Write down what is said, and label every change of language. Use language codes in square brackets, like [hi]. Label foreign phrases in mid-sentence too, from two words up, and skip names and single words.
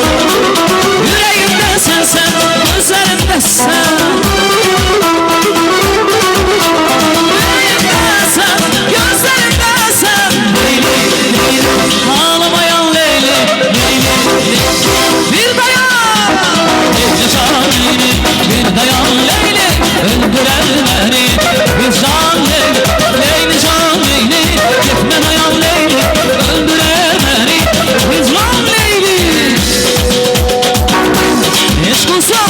[az] Yüreğimdə sənsən, gözlərimdə sən. Yüreğimdə sən, gözlərimdə sən. Leyli, leyli, ağlamayan Leyli, Leyli, Leyli. [tr] Bir dayan, Leyli can Leyli, bir dayan Leyli, öldürer beni. Bir can Leyli, Leyli can Leyli, gitme dayan Leyli, öldürer beni. Bir can Leyli. Eşk olsun.